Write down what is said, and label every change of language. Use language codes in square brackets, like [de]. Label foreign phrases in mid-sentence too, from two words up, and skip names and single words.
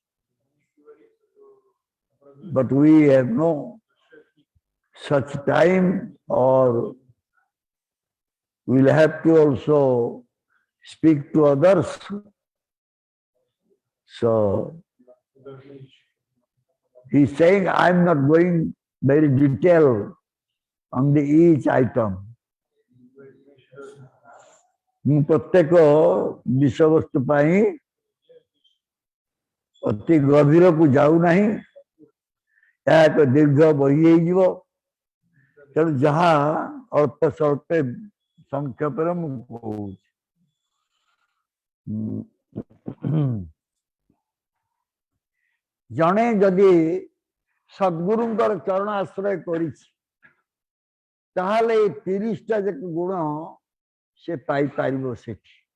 [en] But we have no such time, or we'll have to also speak to others. So he's saying, I'm not going very detailed on the each item. [or] ମୁଁ ପ୍ରତ୍ୟେକ ବିଷୟବସ୍ତୁ ପାଇଁ ଅତି ଗଭୀରକୁ ଯାଉନାହିଁ, ଏହା ଏକ ଦୀର୍ଘ ବହି ହେଇଯିବ। ତେଣୁ ଯାହା ଅଳ୍ପ ସ୍ୱଳ୍ପ ସଂକ୍ଷେପରେ ମୁଁ କହୁଛି। ଜଣେ ଯଦି ସଦ୍ଗୁରୁଙ୍କର ଚରଣ ଆଶ୍ରୟ କରିଛି, ତାହେଲେ ଏ 30ଟା ଯାକ ଗୁଣ ସେ ପାଇପାରିବ ସେଠି।